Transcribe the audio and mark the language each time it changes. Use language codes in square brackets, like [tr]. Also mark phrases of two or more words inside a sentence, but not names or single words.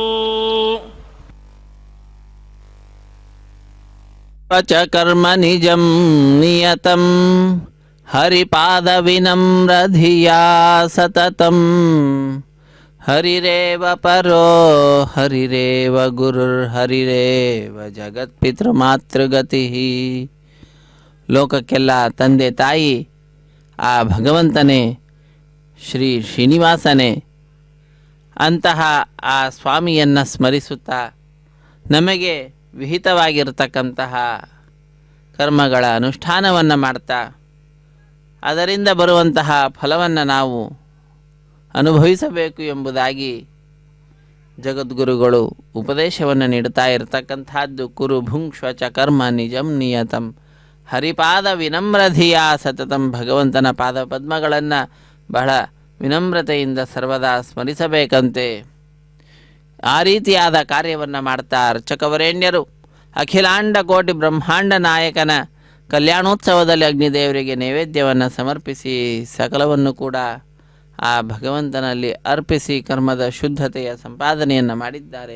[sa] च कर्म निजं नियतं हरिपादविनम्रधिया सततं हरिरेव परो हरिरेव गुरुर्हरिरेव जगत्पितृमातೃಗತಿಃ [kn] ಲೋಕಕ್ಕೆಲ್ಲ ತಂದೆ ತಾಯಿ ಆ ಭಗವಂತನೇ ಶ್ರೀ ಶ್ರೀನಿವಾಸನೇ. ಅಂತಹ ಆ ಸ್ವಾಮಿಯನ್ನು ಸ್ಮರಿಸುತ್ತಾ ನಮಗೆ ವಿಹಿತವಾಗಿರತಕ್ಕಂತಹ ಕರ್ಮಗಳ ಅನುಷ್ಠಾನವನ್ನು ಮಾಡ್ತಾ ಅದರಿಂದ ಬರುವಂತಹ ಫಲವನ್ನು ನಾವು ಅನುಭವಿಸಬೇಕು ಎಂಬುದಾಗಿ ಜಗದ್ಗುರುಗಳು ಉಪದೇಶವನ್ನು ನೀಡುತ್ತಾ ಇರತಕ್ಕಂಥದ್ದು [sa] ಕುರು ಭುಂಕ್ಷ್ವ ಚ ಕರ್ಮ ನಿಜಂ ನಿಯತಂ ಹರಿಪಾದ ವಿನಮ್ರಧಿಯ ಸತತಂ. [kn] ಭಗವಂತನ ಪಾದ ಪದ್ಮಗಳನ್ನು ಬಹಳ ವಿನಮ್ರತೆಯಿಂದ ಸರ್ವದಾ ಸ್ಮರಿಸಬೇಕಂತೆ. ಆ ರೀತಿಯಾದ ಕಾರ್ಯವನ್ನು ಮಾಡ್ತಾ ಅರ್ಚಕವರೇಣ್ಯರು ಅಖಿಲಾಂಡ ಕೋಟಿ ಬ್ರಹ್ಮಾಂಡ ನಾಯಕನ ಕಲ್ಯಾಣೋತ್ಸವದಲ್ಲಿ ಅಗ್ನಿದೇವರಿಗೆ ನೈವೇದ್ಯವನ್ನು ಸಮರ್ಪಿಸಿ ಸಕಲವನ್ನು ಕೂಡ ಆ ಭಗವಂತನಲ್ಲಿ ಅರ್ಪಿಸಿ ಕರ್ಮದ ಶುದ್ಧತೆಯ ಸಂಪಾದನೆಯನ್ನು ಮಾಡಿದ್ದಾರೆ.